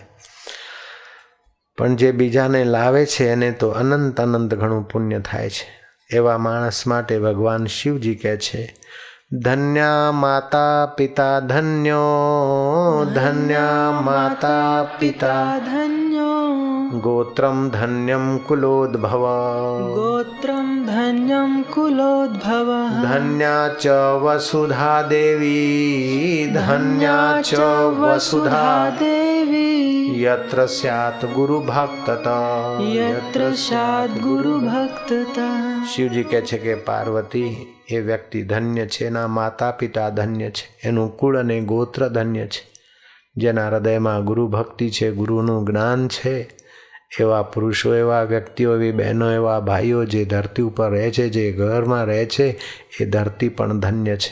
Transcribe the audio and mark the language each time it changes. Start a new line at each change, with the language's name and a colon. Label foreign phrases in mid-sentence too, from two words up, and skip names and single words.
Gujarati: પણ જે બીજાને લાવે છે એને તો અનંત ઘણું પુણ્ય થાય છે. એવા માણસ માટે ભગવાન શિવજી કહે છે,
Sanskrit: धन्या माता पिता धन्यो, धन्या माता पिता धन्यो, गोत्रम धन्यम कुलोद्भव, गोत्रम धन्यम कुलोद्भव, धन्या च वसुधा देवी, धन्या च वसुधा देवी, यत्र स्यात् गुरु भक्तता, यत्र स्यात् गुरु भक्तता.
Gujarati: શિવજી કહે છે કે પાર્વતી એ વ્યક્તિ ધન્ય છે, એના માતા પિતા ધન્ય છે, એનું કુળ અને ગોત્ર ધન્ય છે, જેના હૃદયમાં ગુરુ ભક્તિ છે, ગુરુનું જ્ઞાન છે. એવા પુરુષો, એવા વ્યક્તિઓ, એવી બહેનો, એવા ભાઈઓ જે ધરતી ઉપર રહે છે, જે ઘરમાં રહે છે, એ ધરતી પણ ધન્ય છે.